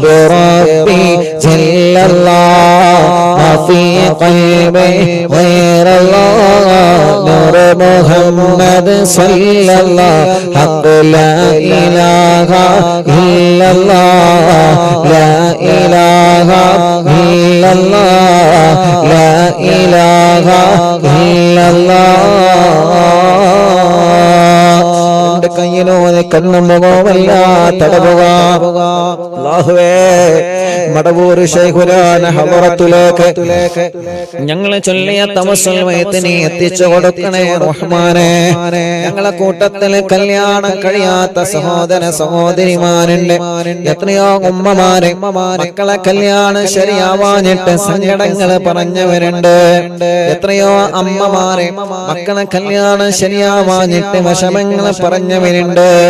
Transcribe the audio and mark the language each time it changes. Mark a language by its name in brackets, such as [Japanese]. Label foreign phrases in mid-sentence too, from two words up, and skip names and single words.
[Arabic] ربي جل الله ما في قلبي غير الله نور محمد صلى الله حق لا إله إلا الله لا إله إلا الله لا إله إلا الله [Malayalam] കയ്യിലൂടെ കണ്ണും മുഖവുമല്ല തടവുക അല്ലാഹുവേ മടവൂർ ശൈഖുനാന ഹളറത്തിലേക്ക് ഞങ്ങളെ ചൊല്ലിയ തവസ്സുൽ വയത്തിനെ എത്തിച്ചു കൊടുക്കണേ റഹ്മാനേ ഞങ്ങളെ കൂട്ടത്തിൽ കല്യാണം കഴിയാത്ത സഹോദര സഹോദരിമാരുണ്ട് എത്രയോ ഉമ്മമാരെ മക്കളെ കല്യാണം ശരിയാവാഞ്ഞിട്ട് സങ്കടങ്ങൾ പറഞ്ഞവരുണ്ട് എത്രയോ അമ്മമാരെ മക്കളെ കല്യാണം ശരിയാവാഞ്ഞിട്ട് വിഷമങ്ങൾ പറഞ്ഞവരുണ്ട്